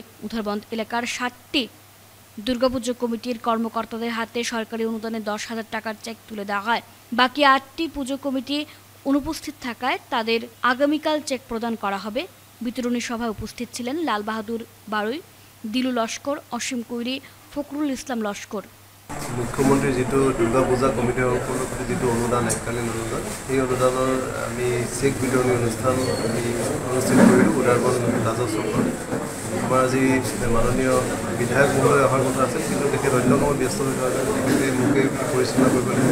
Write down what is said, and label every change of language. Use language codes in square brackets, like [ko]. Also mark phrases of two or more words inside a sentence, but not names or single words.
[bn] উধারবন্দ এলাকার 60টি দুর্গাপুজো কমিটির কর্মকর্তাদের হাতে সরকারি অনুদানে 10,000 টাকার চেক তুলে দেওয়া হয়। বাকি 8টি পুজো কমিটি অনুপস্থিত থাকায় তাদের আগামীকাল চেক প্রদান করা হবে। বিতরণী সভায় উপস্থিত ছিলেন লাল বাহাদুর বাড়ুই, দিলু লস্কর, অসীম কৈরি, ফখরুল ইসলাম লস্কর। [as] মুখ্যমন্ত্রী যিটো দুৰ্গা পূজা কমিটিৰ উপলক্ষে যিটো অনুদান এককালীন অনুদান, সেই অনুদানৰ আমি চেক বিতৰণী অনুষ্ঠান আমি অনুষ্ঠিত কৰিলোঁ উদাৰবন্দ ৰাজহ চক্ৰত। আমাৰ আজি মাননীয় বিধায়ক মহোদয় অহাৰ কথা আছিল, কিন্তু তেখেত অন্য কামত ব্যস্ত হৈ থকা কাৰণে তেখেতে মোকে পৰিচালনা কৰিব লাগে।